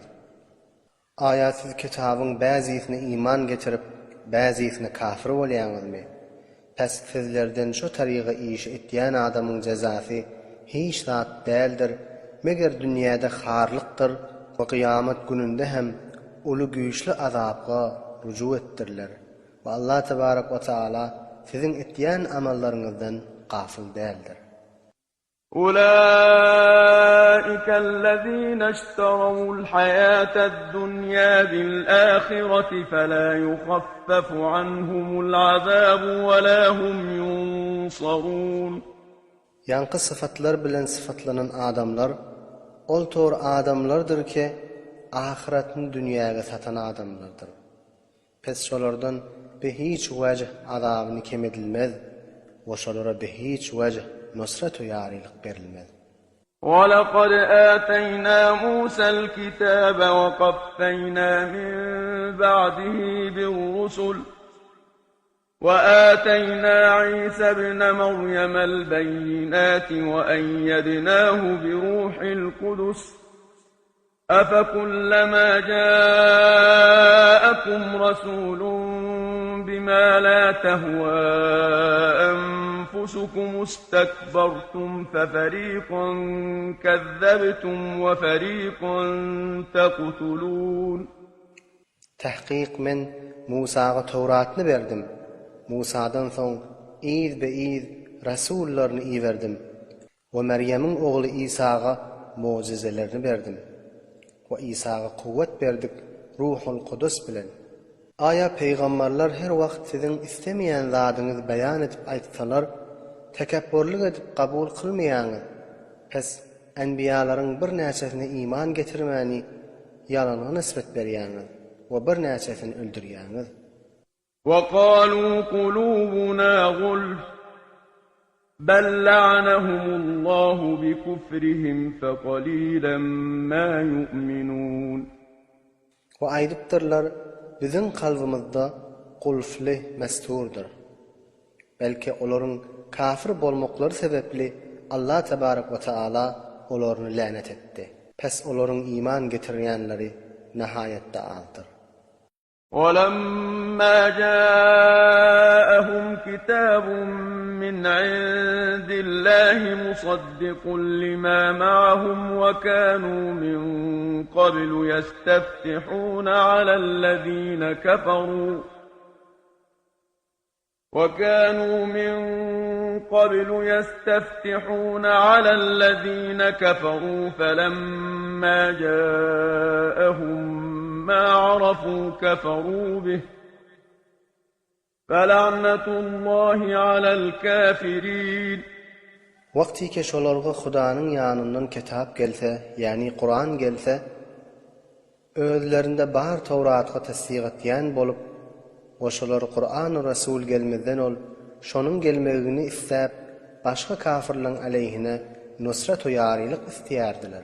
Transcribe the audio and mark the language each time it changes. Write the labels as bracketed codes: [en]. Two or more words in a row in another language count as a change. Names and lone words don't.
[tk] Aýatsız kitabyň bäzisine iman getirip, bäzisine kafir bolýaňyzmy? Pes sizlerden şu taryga iş etýän adamyň jazasy hiç zat däldir, meger dünýäde harlykdyr we kıyamet gününde hem uly güýçli azapga ruju etdirler. Ve Allah [ar] تبارك وتعالى [tk] sizin etýän amallaryňyzdan gafil däldir. [ar] أولئك الذين اشتروا الحياة الدنيا بالآخرة فلا يخفف عنهم العذاب ولا هم ينصرون. [tk] Yankı sıfatlar bilen sıfatlanan adamlar, ol tor adamlardır ki, ahiretini dünýäge satan adamlardır. Pes şolardan be hiç wajh azabını kemedilmez, we şolara be hiç wajh nusrat we ýarylyk berilmez. [ar] وَلَقَدْ آتَيْنَا مُوسَى الْكِتَابَ وَقَفَّيْنَا مِن بَعْدِهِ بِالرُّسُلِ وَآتَيْنَا عِيسَى ابْنَ مَرْيَمَ الْبَيِّنَاتِ وَأَيَّدْنَاهُ بِرُوحِ الْقُدُسِ أَفَكُلَّمَا جَاءَكُمْ رَسُولٌ بِمَا لَا تَهْوَىٰ أنفسكم استكبرتم ففريقا كذبتم وفريقا تقتلون. [tk] Tahqiq men Musaga Tawratni berdim. Musadan soň iz be iz rasullaryny iwerdim. Ve Meryem'in oğlu İsa'ga mucizelerini berdim. Ve İsa'ga kuvvet berdik Ruhul Kudus bilen. Aya peygamberler her wagt sizin istemeyen zadyňyzy beýan edip aýtsalar, tekebburlyk edip kabul kılmaýaňyz. Pes enbiyalaryň bir näçesine iman getirmäni ýalana nisbet berýäňiz we bir näçesini öldürýäňiz. [ar] وقالوا قلوبنا غلف بل لعنهم الله بكفرهم فقليلا ما يؤمنون. [tk] Ve aýdypdyrlar, bizim kalbimizde gulfly mesturdur. Belki olaryň kafir bolmaklary sebepli Allah [ar] تبارك وتعالى [tk] olaryny lanet etdi. Pes olaryň iman getirýänleri nihayetde azdyr. [ar] ولما جاءهم كتاب من عند الله مصدق لما معهم وكانوا من قبل يستفتحون على الذين كفروا فلما جاءهم ما عرفوا كفروا به فلعنة الله على الكافرين. [tk] Wagty ki şolarga Hudaňyň ýanyndan kitap gelse, ýani Qur'an gelse, özlerinde bar Tawratga tasdiq etýän bolup, oşolar Qur'an we Rasul gelmeden ol, şonuň gelmegini isläp, başga kafirlaryň aleyhine nusrat we ýarylyk istýärdiler.